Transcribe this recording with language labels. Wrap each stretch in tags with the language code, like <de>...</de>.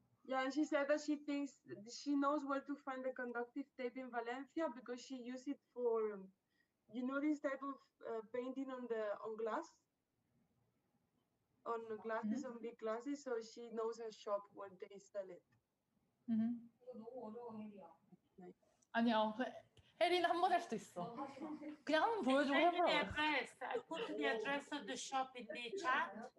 <en>Yeah, and she said that she thinks she knows where to find the conductive tape in Valencia because she used it for, you know, this type of painting on glass, on glasses, on big glasses. So she knows a shop where they sell it.</en> <ko>이거 너무 어려워 혜리야. 아니야, 혜리는 한 번 할 수도 있어. 그냥 한번 보여주고</ko> <en>Send me the</en> <ko>해보라고.</ko> <en>address. I put the address of the shop in the chat.</en>